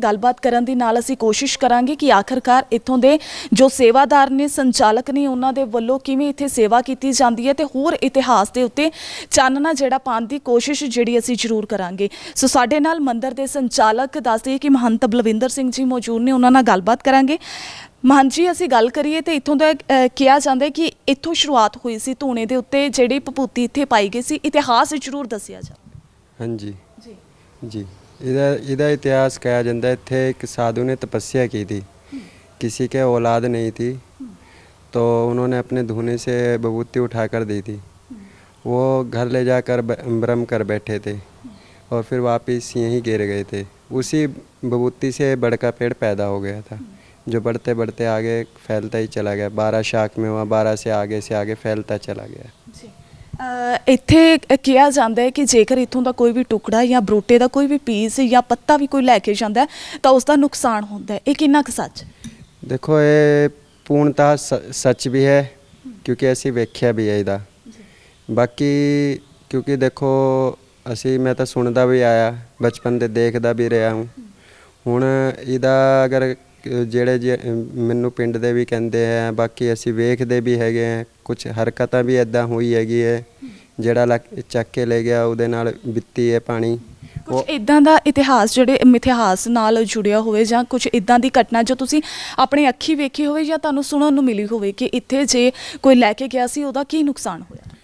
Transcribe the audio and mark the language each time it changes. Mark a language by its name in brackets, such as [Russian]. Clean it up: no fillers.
[Punjabi] ਗੱਲਬਾਤ ਕਰਨ ਦੀ ਨਾਲ ਅਸੀਂ ਕੋਸ਼ਿਸ਼ ਕਰਾਂਗੇ ਕਿ ਆਖਰਕਾਰ ਇੱਥੋਂ ਦੇ ਜੋ ਸੇਵਾਦਾਰ ਨੇ, ਸੰਚਾਲਕ ਨੇ, ਉਹਨਾਂ ਦੇ ਵੱਲੋਂ ਕਿਵੇਂ ਇੱਥੇ ਸੇਵਾ ਕੀਤੀ ਜਾਂਦੀ ਹੈ ਤੇ ਹੋਰ ਇਤਿਹਾਸ ਦੇ ਉੱਤੇ ਚਾਨਣਾ ਜਿਹੜਾ ਪਾਉਣ ਦੀ ਕੋਸ਼ਿਸ਼ ਜਿਹੜੀ ਅਸੀਂ ਜ਼ਰੂਰ ਕਰਾਂਗੇ। ਸੋ ਸਾਡੇ ਨਾਲ ਮੰਦਿਰ ਦੇ ਸੰਚਾਲਕ ਦੱਸ ਦਈਏ ਕਿ ਮਹੰਤ ਬਲਵਿੰਦਰ ਸਿੰਘ ਜੀ ਮੌਜੂਦ ਨੇ, ਉਹਨਾਂ ਨਾਲ ਗੱਲਬਾਤ ਕਰਾਂਗੇ। ਮਹੰਤ ਜੀ, ਅਸੀਂ ਗੱਲ ਕਰੀਏ ਤੇ ਇੱਥੋਂ ਦਾ ਕਿਹਾ ਜਾਂਦਾ ਕਿ ਇੱਥੋਂ ਸ਼ੁਰੂਆਤ ਹੋਈ ਸੀ ਧੂਣੇ ਦੇ ਉੱਤੇ ਜਿਹੜੀ ਭਪੂਤੀ ਇੱਥੇ ਪਾਈ ਗਈ ਸੀ, ਇਤਿਹਾਸ ਜ਼ਰੂਰ ਦੱਸਿਆ ਜਾ। [Hindi] ਹਾਂਜੀ जी, इधर इतिहास कहा जाता है। थे एक साधु ने तपस्या की थी, किसी के औलाद नहीं थी, तो उन्होंने अपने धूने से विभूति उठाकर दी थी। वो घर ले जाकर ब्रह्म कर बैठे थे और फिर वापस यहीं गिर गए थे। उसी विभूति से बड़का पेड़ पैदा हो गया था, जो बढ़ते बढ़ते आगे फैलता ही चला गया। 12 शाख में हुआ, 12 से आगे फैलता चला गया। [Punjabi] ਇੱਥੇ ਕਿਹਾ ਜਾਂਦਾ ਹੈ ਕਿ ਜੇਕਰ ਇੱਥੋਂ ਦਾ ਕੋਈ ਵੀ ਟੁਕੜਾ ਜਾਂ ਬਰੋਟੇ ਦਾ ਕੋਈ ਵੀ ਪੀਸ ਜਾਂ ਪੱਤਾ ਵੀ ਕੋਈ ਲੈ ਕੇ ਜਾਂਦਾ ਤਾਂ ਉਸ ਦਾ ਨੁਕਸਾਨ ਹੁੰਦਾ ਹੈ। ਇਹ ਕਿੰਨਾ ਕੁ ਸੱਚ? [Hindi] देखो ये पूर्णतः सच भी है, क्योंकि [Punjabi] असी वेख्या भी है इहदा। [Hindi] बाकी क्योंकि देखो असी मैं तो सुनता भी आया, बचपन से देखता भी रहा हूँ। [Punjabi] हुण इहदा अगर ਜਿਹੜੇ ਮੈਨੂੰ ਪਿੰਡ ਦੇ ਵੀ ਕਹਿੰਦੇ ਆ, ਬਾਕੀ ਅਸੀਂ ਵੇਖਦੇ ਵੀ ਹੈਗੇ ਆ, ਕੁਝ ਹਰਕਤਾਂ ਵੀ ਇਦਾਂ ਹੋਈ ਹੈਗੀ ਹੈ। ਜਿਹੜਾ ਚੱਕ ਕੇ ਲੈ ਗਿਆ ਉਹਦੇ ਨਾਲ ਬਿੱਤੀ ਹੈ ਪਾਣੀ। ਕੁਝ ਇਦਾਂ ਦਾ ਇਤਿਹਾਸ ਜਿਹੜੇ ਮਿਥਿਹਾਸ ਨਾਲ ਜੁੜਿਆ ਹੋਵੇ ਜਾਂ ਕੁਝ ਇਦਾਂ ਦੀ ਘਟਨਾ ਜੋ ਤੁਸੀਂ ਆਪਣੀ ਅੱਖੀ ਵੇਖੀ ਹੋਵੇ ਜਾਂ ਤੁਹਾਨੂੰ ਸੁਣਨ ਨੂੰ ਮਿਲੀ ਹੋਵੇ ਕਿ ਇੱਥੇ ਜੇ ਕੋਈ ਲੈ ਕੇ ਗਿਆ ਸੀ ਉਹਦਾ ਕੀ ਨੁਕਸਾਨ ਹੋਇਆ?